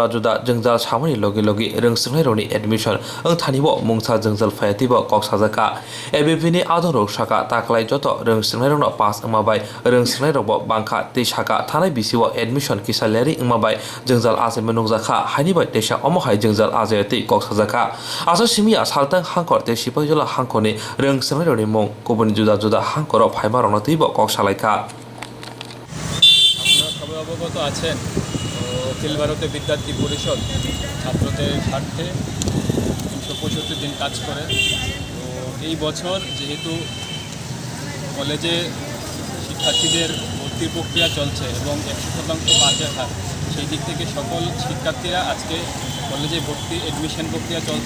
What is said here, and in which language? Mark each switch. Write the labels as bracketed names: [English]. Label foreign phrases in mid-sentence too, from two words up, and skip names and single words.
[Kok Borok] जुदा जोंजाल सामनि लगे लगे रोंसोनाय रनि एडमिशन थानिबो मुंसा जोंजाल फायातिबो कक्साजाका ABP नि आदर साका ताकलाय जत रोंसोनाय रनो पास माबाय रोंसोनाय रबो बांखा ते साका थानाय बिसिबो एडमिशन किसालियारि माबाय जोंजाल आजे मनुजाखा हानिबाय तेसा अमहाय जोंजाल आजेति कक्साजाका आसो सिमिया सालतां हांकर ते सिपाइजला हांखनि रोंसोनाय रनि मुं गुबुन जुदा जुदा हांकर फाइबार नतैब कक्सालायखा [Bangla] আপনারা সবাই অবগত আছেন অখিল ভারতীয় বিদ্যার্থী পরিষদ ছাত্রদের স্বার্থে 365 দিন কাজ করে। তো এই বছর যেহেতু কলেজে শিক্ষার্থীদের ভর্তি প্রক্রিয়া চলছে এবং 100% পাসের হার, সেই দিক থেকে সকল শিক্ষার্থীরা আজকে কলেজে ভর্তি এডমিশন প্রক্রিয়া চলছে।